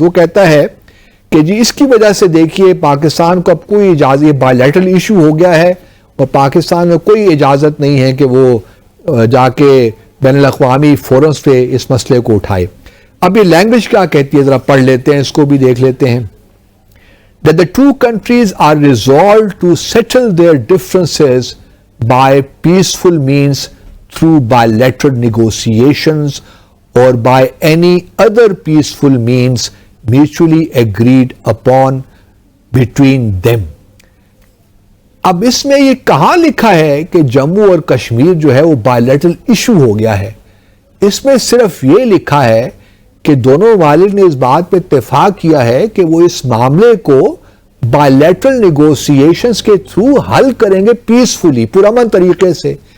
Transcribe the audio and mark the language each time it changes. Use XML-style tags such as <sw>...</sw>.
<ur>وہ کہتا ہے کہ جی اس کی وجہ سے دیکھیے پاکستان کو اب کوئی اجازت، یہ بائی لیٹرل ایشو ہو گیا ہے اور پاکستان میں کوئی اجازت نہیں ہے کہ وہ جا کے بین الاقوامی فورمز پہ اس مسئلے کو اٹھائے. اب یہ لینگویج کیا کہتی ہے ذرا پڑھ لیتے ہیں، اس کو بھی دیکھ لیتے ہیں.</ur> <en>That the two countries are resolved to settle their differences by peaceful means through bilateral negotiations or by any other peaceful means mutually agreed upon between them.</en> <ur>اب اس میں یہ کہاں لکھا ہے کہ جموں اور کشمیر جو ہے وہ بائیلیٹرل ایشو ہو گیا ہے؟ اس میں صرف یہ لکھا ہے کہ دونوں ممالک نے اس بات پہ اتفاق کیا ہے کہ وہ اس معاملے کو بائیلیٹرل نیگوسیشنز کے تھرو حل کریں گے پیسفلی، پرامن طریقے سے.</ur>